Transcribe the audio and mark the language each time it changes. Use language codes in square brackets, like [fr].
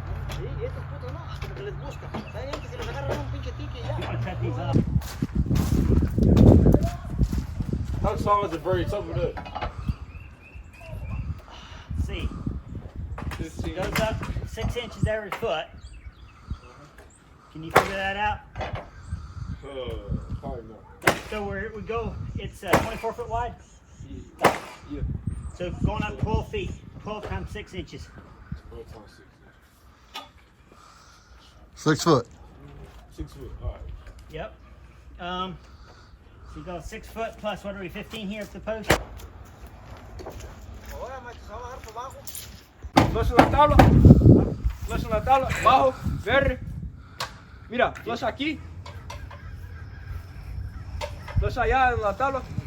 [es] Sí, estos putos no, hasta que les busca. ¿Saben que si les agarran un pinche tique y ya? [en] You want to cut these up? How tall is the very top of that? See, 15. goes up 6 inches every foot. Can you figure that out? Probably not. So we go. It's 24 foot wide. Yeah. So going up 12 feet. 12 times 6 inches. 12 times 6 inches. 6 foot. 6 foot. All right. Yep. So you go 6 foot plus what are we? 15 here at the post. [es] Ahora, macho, se va a bajar por abajo. Flush en la tabla. Flush en la tabla. Bajo. Verde. Mira, flush aquí. Flush allá en la tabla.